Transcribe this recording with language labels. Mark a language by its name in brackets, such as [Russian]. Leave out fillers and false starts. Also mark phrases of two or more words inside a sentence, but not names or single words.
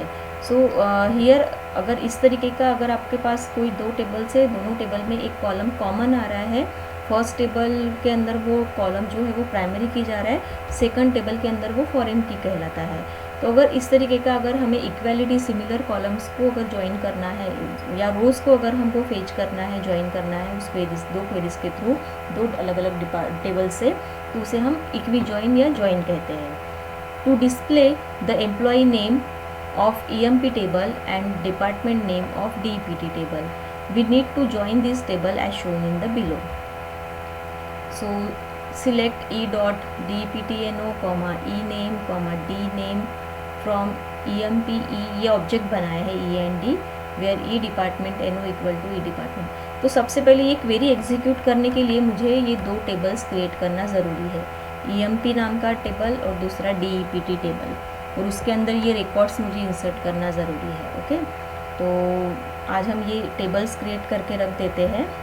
[English] so here [Hindi] अगर इस तरीके का अगर आपके पास कोई दो टेबल से, दोनों टेबल में एक [English] column common [Hindi] आ रहा है, [English] first table [Hindi] के अंदर वो कॉलम जो है वो [English] primary key [Hindi] जा रहा है, [English] second table [Hindi] के अंदर वो [English] foreign key [Hindi] कहलाता है। तो अगर इस तरीके का अगर हमें [English] equality similar columns [Hindi] को अगर ज्वाइन करना है, या रोज़ को अगर हमको फेच करना है, ज्वाइन करना है उस क्वेरीज, दो क्वेरीज के थ्रू, दो अलग अलग टेबल से, तो उसे हम [English] equi join [Hindi] या ज्वाइन कहते हैं। [English] to display the employee name of EMP table and department name of DEPT table, we need to join this table as shown in the below. So select E.DEPTNO, E name, D name from EMP E, [Hindi] ये ऑब्जेक्ट बनाया है [English] E and D, where E department NO equal to E department। [Hindi] तो सबसे पहले ये क्वेरी एग्जीक्यूट करने के लिए मुझे ये दो [English] tables create [Hindi] करना ज़रूरी है, EMP नाम का टेबल और दूसरा DEPT टेबल, और उसके अंदर ये रिकॉर्ड्स मुझे इंसर्ट करना ज़रूरी है। ओके, तो आज हम ये [English] tables create [Hindi] करके रख देते हैं।